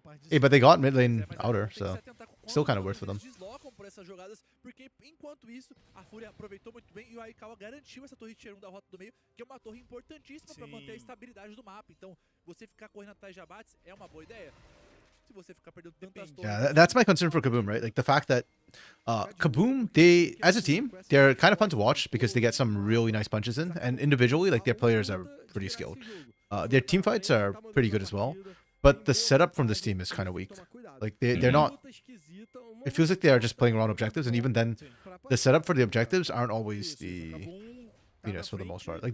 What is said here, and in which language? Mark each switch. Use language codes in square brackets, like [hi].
[en] Hey, but they got mid lane outer, so... Still kind of worth for them. [pt] Deslocam por essas jogadas, porque enquanto isso, a Fúria aproveitou muito bem e o Aikawa garantiu essa torre tier 1 da rota do meio, que é uma torre importantíssima para manter a estabilidade do mapa. Então, você ficar correndo atrás de abates é uma boa ideia. Se você ficar perdendo tantas torres... [en] Yeah, that's my concern for KBM, right? Like, the fact that... KBM, they... As a team, they're kind of fun to watch because they get some really nice punches in. And individually, like, their players are pretty skilled. Their team fights are pretty good as well. But the setup from this team is kind of weak. Like, they're not... It feels like they are just playing around objectives, and even then, the setup for the objectives aren't always the Venus for the most part.